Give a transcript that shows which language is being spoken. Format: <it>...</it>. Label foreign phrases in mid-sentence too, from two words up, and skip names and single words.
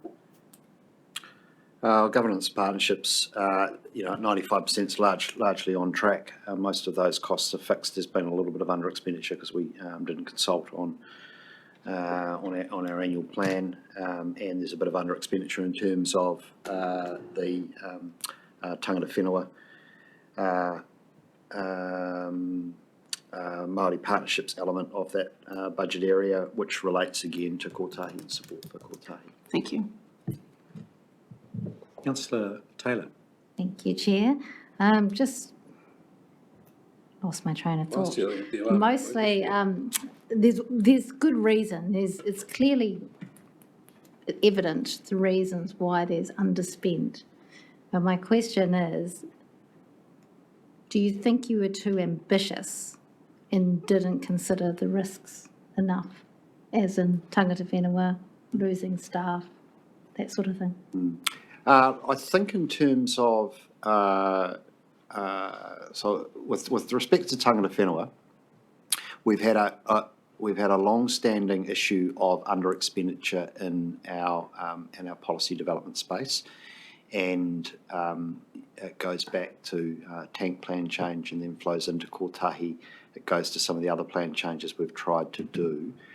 <en>Governance partnerships, at 95% is largely on track. Most of those costs are fixed. There's been a little bit of under expenditure because we didn't consult on our annual plan, and there's a bit of under expenditure in terms of the</en> <mi>tangata whenua</mi> <en>Māori partnerships element of that budget area, which relates again to kotahi and support for kotahi. Thank you. Councillor Taylor. Thank you, Chair. Just lost my train of thought. Mostly, there's good reason. It's clearly evident the reasons why there's underspent. But my question is, do you think you were too ambitious and didn't consider the risks enough, as in</en> <mi>tangata whenua,</mi> <en>losing staff, that sort of thing? I think in terms of, so with respect to</en> <mi>tangata whenua,</mi> <en>we've had a long-standing issue of under expenditure in our policy development space, and it goes back to tank plan change and then flows into kotahi. It goes to some of the other plan changes we've tried to do.</en>